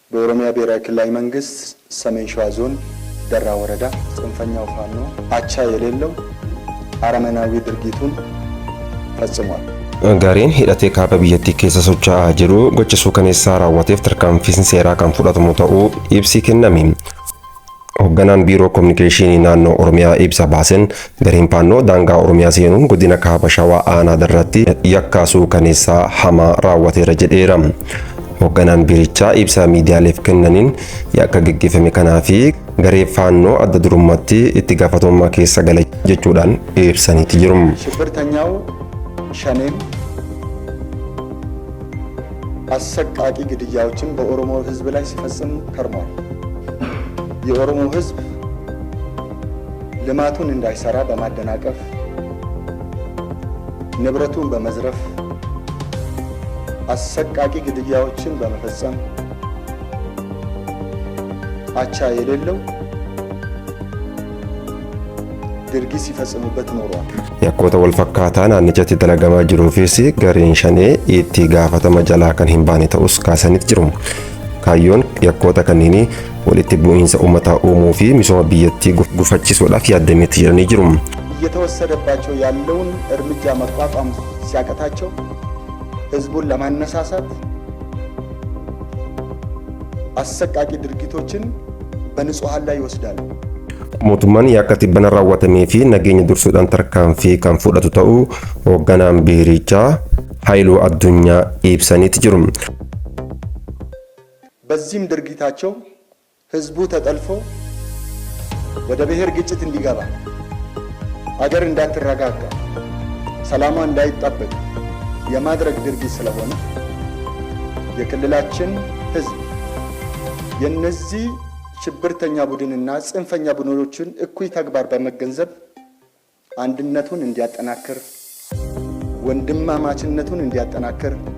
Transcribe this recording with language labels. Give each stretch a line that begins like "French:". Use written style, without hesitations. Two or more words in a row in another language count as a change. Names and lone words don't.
Amharic: በኦሮሚያ ብሔራዊ ክልላዊ መንግስት ሰሜን ሸዋ ዞን ደራ ወረዳ ጽንፈኛው ፋኖ አቻ የሌለው አረመናዊ ድርጊቱን ፈጽሟል።
Oromo: Gareen hidhatee kaaba biyyattii keessa socho'aa jiru gocha suukaneessaa raawwateef tarkaanfiin seeraa kan fudhatamu ta'uu ibsi kenname. Hoogganaan biiroo kominikeeshinii naannoo Oromiyaa ibsa baasen gareen faannoo daangaa Oromiyaa seenuun godina kaaba Shawaa aanaa darratti yakka suukaneessaa hamaa raawwateera jedheera. Hoogganaan biirichaa ibsa miidiyaaleef kennaniin yakka gaggeeffame kanaa fi garee faannoo adda durummaatti itti gaafatamummaa keessa gala jechuudhaan ibsaniiti jiru.
Amharic: ሽብርተኛው ሸኔም አሰቃቂ ግድያዎችን በኦሮሞ ህዝብ ላይ ሲፈጽም ከርሟል። የኦሮሞ ህዝብ ልማቱን እንዳይሰራ በማደናቀፍ ንብረቱን በመዝረፍ አሰቃቂ ግድያዎችን በመፈጸም አቻ የሌለው ድርጊት ሲፈጽሙበት ኖሯል።
Oromo: Yakkoota wal fakkaataa naannichatti dalagamaa jiruufis gareen shanee itti gaafatama jalaa kan hin baane ta'us kaasanitti jiru. Kaayyoon yakkoota kanneenii walitti bu'iinsa uummataa uumuu fi misooma biyyattii gufachiisuudhaaf yaadametti jiranii jiru.
Amharic: እየተወሰደባቸው ያለውን እርምጃ መቋቋም ሲያቀታቸው ህዝቡን ለማነሳሳት አሰቃቂ ድርጊቶችን በንጹሃን ላይ ይወስዳሉ።
Oromo: Mootummaan yakka tibbana raawwatamee fi nageenya dursuudhaan tarkaanfii kan fudhatu ta'uu hoogganaan biirichaa Haayiluu Addunyaa ibsaniiti jiru.
Amharic: በዚህም ድርጊታቸው ህዝቡ ተጠልፎ ወደ ብሔር ግጭት እንዲገባ አገር እንዳትረጋጋ ሰላሟ እንዳይጠበቅ የማድረግ ድርጊት ስለሆነ የክልላችን ህዝብ የነዚህ ሽብርተኛ ቡድንና ጽንፈኛ ቡድኖችን እኩይ ተግባር በመገንዘብ አንድነቱን እንዲያጠናክር ወንድማማችነቱን እንዲያጠናክር